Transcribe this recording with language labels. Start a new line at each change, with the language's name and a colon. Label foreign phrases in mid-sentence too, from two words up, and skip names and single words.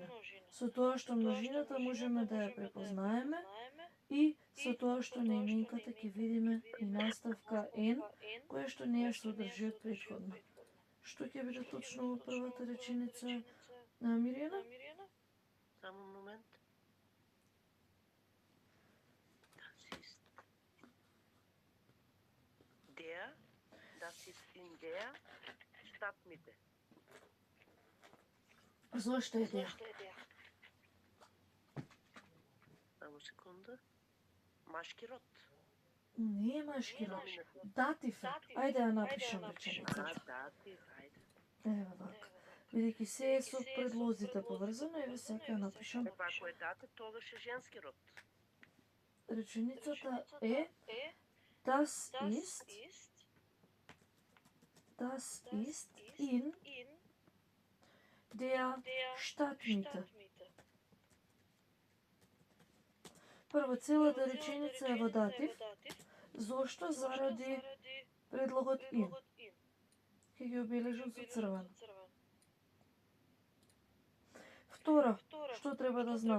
Macedonian: Со тоа што множината можеме да ја препознаеме и со тоа што на именката ќе видиме и наставка N, која што не ја содржи од претходно. Што ќе биде точно во првата реченица на Миријана? Само момент.
German: Das ist in der Stadtmitte.
Macedonian: Зошто е деа? Само секунда. Машки род. Не е машки род. Датив е. Ајде ја напишам реченицата. Датив, ајде. Ева вака. Бидејќи се е со предлозите поврзано, еве сега ја напишам. Ако е датив, тогаш е женски род. Реченицата е
German: Das ist in der Stadtmitte.
Macedonian: Прво, целата реченица е во датив. Зошто? Заради предлогот in. Ќе ги обележам со црвено. Второ, што треба да знам?